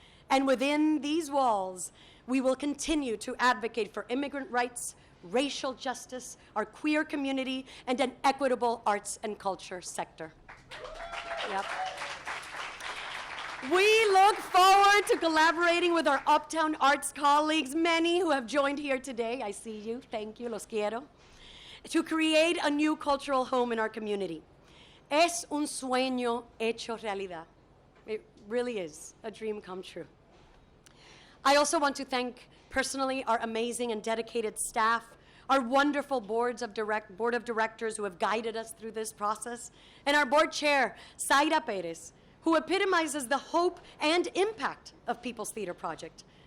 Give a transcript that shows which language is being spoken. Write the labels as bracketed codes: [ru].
[en] And within these walls, we will continue to advocate for immigrant rights, racial justice, our queer community, and an equitable arts and culture sector. Yep. We look forward to collaborating with our Uptown Arts colleagues, many who have joined here today. I see you. Thank you. [es] Los quiero. [en] To create a new cultural home in our community. [es] Es un sueño hecho realidad. [en] It really is a dream come true. I also want to thank personally our amazing and dedicated staff, our wonderful board of directors who have guided us through this process, and our board chair, Zaira Perez, who epitomizes the hope and impact of People's Theater Project.